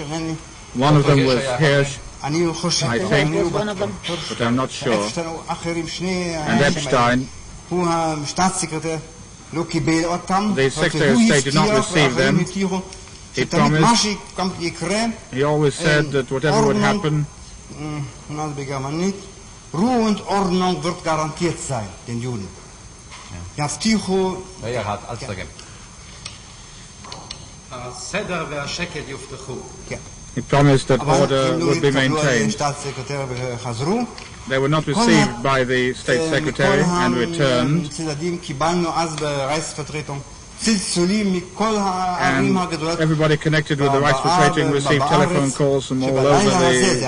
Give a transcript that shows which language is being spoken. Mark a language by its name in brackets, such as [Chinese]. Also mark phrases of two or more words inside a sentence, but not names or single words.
[English] One of them was Hirsch, I think, was one of them. but I'm not sure. And Epstein. The Secretary of State did not receive them. He promised, he always said that whatever would happen, [German] Ruhe und Ordnung wird garantiert sein, den Juden. [Hebrew] יבטיחו... הסדר והשקט יובטחו. [English] he promised that order would be maintained. They were not received by the State Secretary and returned. And everybody connected with the Reichsvertretung received telephone calls from all over the